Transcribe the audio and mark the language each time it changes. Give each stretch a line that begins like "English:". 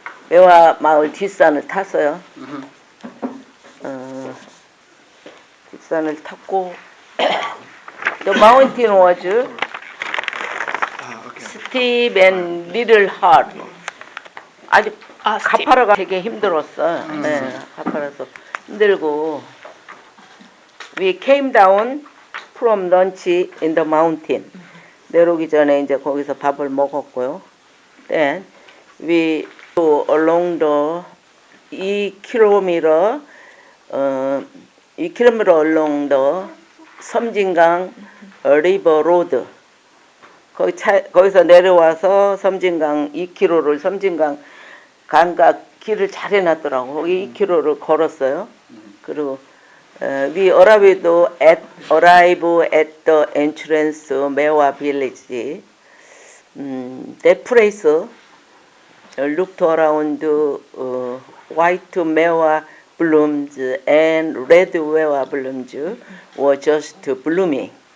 Korean: 매화 마을 뒷산을 탔어요. 뒷산을 탔고,
English: the mountain was steep and little hard.
Korean: 아주 가파르가 되게 힘들었어. 네, 가파라서 힘들고.
English: We came down from lunch in the mountain.
Korean: 내려오기 전에 이제 거기서 밥을 먹었고요.
English: Then we go along the 2km, 2km along the 섬진강 river road.
Korean: 거기서 내려와서 섬진강 2km를 섬진강 강가 길을 잘 해놨더라고. 거기 2km를 걸었어요.
English: 그리고 we arrived at the entrance 매화 village. That place looked around white 매화 blooms and red 매화 blooms were just blooming.